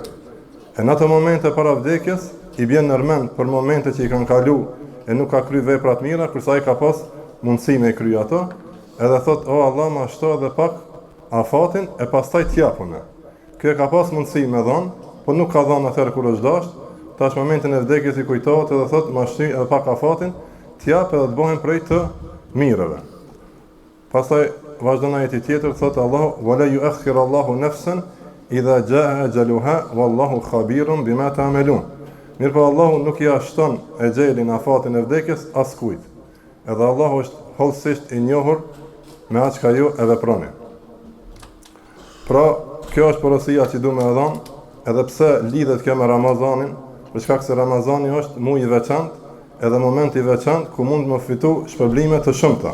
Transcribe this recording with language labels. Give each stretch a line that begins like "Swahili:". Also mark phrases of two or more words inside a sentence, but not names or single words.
Albanian: E në ato momente para vdekjes, i bjen nërmend për momente që i kanë kalu e nuk ka kry veprat mira, kërsa i ka pas mundësi me i kry ato, edhe thot, o Allah, ma shto edhe pak afatin, e pastaj t'japune. Kjo ka pas mundësi me dhonë, po nuk ka dhonë atëherë kur është dasht, tash momentin e vdekjes i kujtohet edhe thot, ma shty edhe pak afatin, t'jap edhe t'bohen prej të mirëve. Pastaj vazhdon ajeti tjetër, thot Allah,
Arabic: ولا يؤخر الله نفسا إذا جاء أجلها والله خبير بما تعملون.
Albanian: Mirpo Allahu nuk ja shton ejelin afatin e vdekjes askujt. Edhe Allahu është hollësisht i njohur me atë çka ju e veproni. Pra, kjo është porosia që du me dhënë, edhe pse lidhet kjo me Ramazanin, për shkak se Ramazani është muaj i veçantë, edhe moment i veçantë ku mund më fitu shpërblime të shumta.